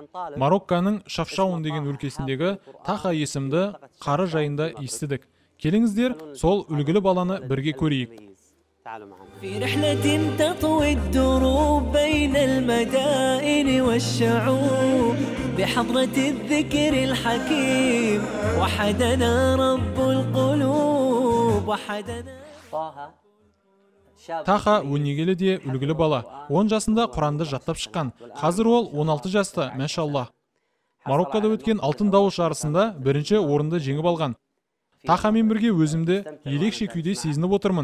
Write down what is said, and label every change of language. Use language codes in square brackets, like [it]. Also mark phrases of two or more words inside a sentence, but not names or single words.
[kk] Марокканың Шафшаун деген өлкесіндегі Таха есімді қары жайында естідік. Келіңіздер, сол үлгілі баланы бірге көрейік. [ar] في رحلة تطوي الدروب بين المدائن والشعوب بحضرة الذكر الحكيم وحدنا رب القلوب وحدنا. [kk] Таха өнегелі де үлгілі бала. 10 жасында Құранды жаттап шыққан. Қазір ол 16 жаста, мәшалла. Мароккада өткен алтын дауыс жарысында бірінші орынды жеңіп алған. Тахамен бірге өзімді ерекше күйде сезініп отырмын.